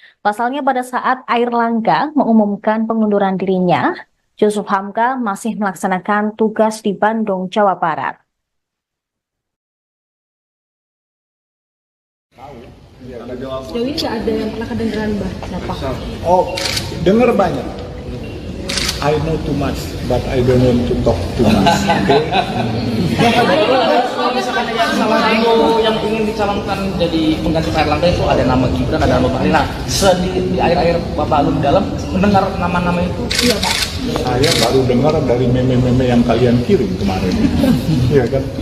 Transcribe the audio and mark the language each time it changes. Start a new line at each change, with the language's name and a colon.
Indonesian: Pasalnya pada saat Airlangga mengumumkan pengunduran dirinya, Jusuf Hamka masih melaksanakan tugas di Bandung, Jawa Barat. Sejauh ini nggak ada yang pernah kedengeran Mbak siapa? Oh, dengar banyak.
English: I know too much, but I don't want to talk too much. Okay?
Indonesian: Kalau misalkan yang salah satu yang ingin dicalonkan jadi pengganti Pak Erlangga itu ada nama Gibran, ada nama Bahlil. Nah, di akhir-akhir Bapak Alun dalam mendengar nama-nama itu, iya Pak. Saya baru dengar dari meme-meme yang kalian kirim kemarin. Iya kan?